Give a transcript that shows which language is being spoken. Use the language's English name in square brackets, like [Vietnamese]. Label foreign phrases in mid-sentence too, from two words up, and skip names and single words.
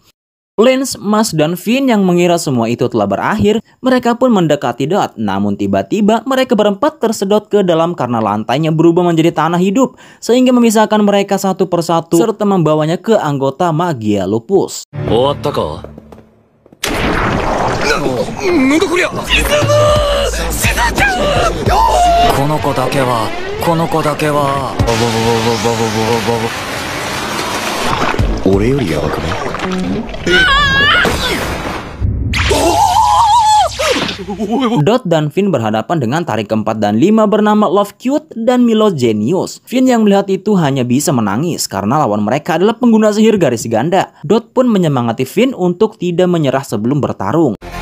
[Indonesian] Lens, Mas, dan Finn yang mengira semua itu telah berakhir, mereka pun mendekati Dot. Namun tiba-tiba mereka berempat tersedot ke dalam karena lantainya berubah menjadi tanah hidup, sehingga memisahkan mereka satu persatu serta membawanya ke anggota Magia Lupus. [Japanese] この子だけは俺よりヤバくない？ [Indonesian] Dot dan Finn berhadapan dengan taring keempat dan 5 bernama Love Cute dan Milo Genius. Finn yang melihat itu hanya bisa menangis karena lawan mereka adalah pengguna sihir garis ganda. Dot pun menyemangati Finn untuk tidak menyerah sebelum bertarung.